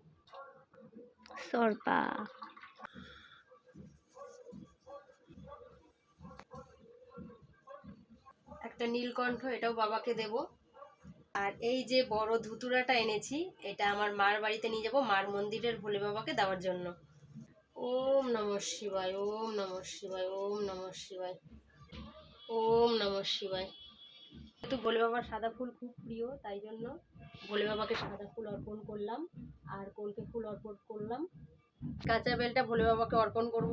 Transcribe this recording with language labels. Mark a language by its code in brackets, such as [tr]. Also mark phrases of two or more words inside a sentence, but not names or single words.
[bn] সরপা একটা নীলকণ্ঠ, এটাও বাবাকে দেব। আর এই যে বড় ধুতুরাটা এনেছি, এটা আমার মার বাড়িতে নিয়ে যাব, মার মন্দিরের ভোলে বাবাকে দেওয়ার জন্য। [sa] ওম নমঃ শিবায়, ওম নমঃ শিবায়, ওম নমঃ শিবায়, ওম নমঃ শিবায়। [bn] যেহেতু ভোলে বাবার সাদা ফুল খুব প্রিয়, তাই জন্য ভোলে বাবাকে সাদা ফুল অর্পণ করলাম আর কলকে ফুল অর্পণ করলাম। কাঁচা বেলটা ভোলে বাবাকে অর্পণ করব।